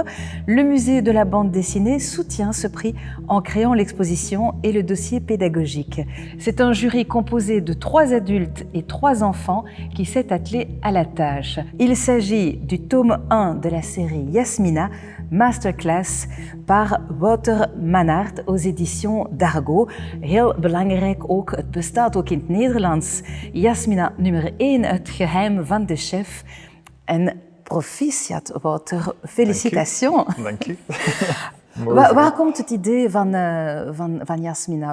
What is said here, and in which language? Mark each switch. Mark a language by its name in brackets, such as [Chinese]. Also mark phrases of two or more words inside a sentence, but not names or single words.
[French] Le musée de la bande dessinée soutient ce prix en créant l'exposition et le dossier pédagogique. C'est un jury composé de 3 adultes et 3 enfants qui s'est attelé à la tâche. Il s'agit du tome 1 de la série Yasmina, Masterclass par Wouter Mannaert aux éditions d'Argo. [Dutch] Heel belangrijk ook, het bestaat ook in het Nederlands. Yasmina nummer 1, het geheim van de chef. En proficiat, Wouter. Félicitations. Dank u. Waar komt het idee van Yasmina?